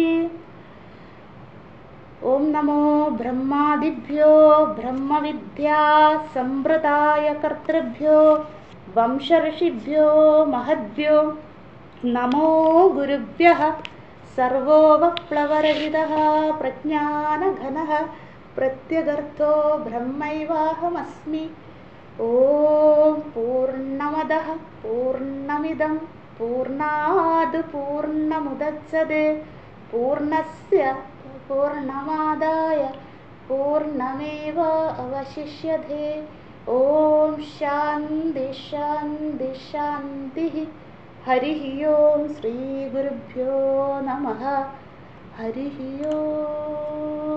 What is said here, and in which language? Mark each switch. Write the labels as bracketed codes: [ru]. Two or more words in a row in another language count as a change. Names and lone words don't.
[sa] ഓം നമോ ബ്രഹ്മാദിഭ്യോ ബ്രഹ്മവിദ്യാ സമ്പ്രദായ കർത്തൃഭ്യോ വംശഋഷിഭ്യോ മഹദ്ഭ്യോ നമോ ഗുരുഭ്യഃ. സർവോപപ്ലവരഹിതഃ പ്രജ്ഞാനഘനഃ പ്രത്യഗർത്ഥോ ബ്രഹ്മൈവാഹമസ്മി. ഓം പൂർണ്ണമദഃ പൂർണ്ണമിദം പൂർണ്ണാത് പൂർണ്ണമുദച്യത്തെ പൂർണ്ണസ്യ പൂർണ്ണമാദായ പൂർണ്ണമേവ അവശിഷ്യത്തെ. ഓം ശാന്തി ശാന്തി ശാന്തി. ഹരി ഓം. ശ്രീ ഗുരുഭ്യോ നമഃ. ഹരി ഓം.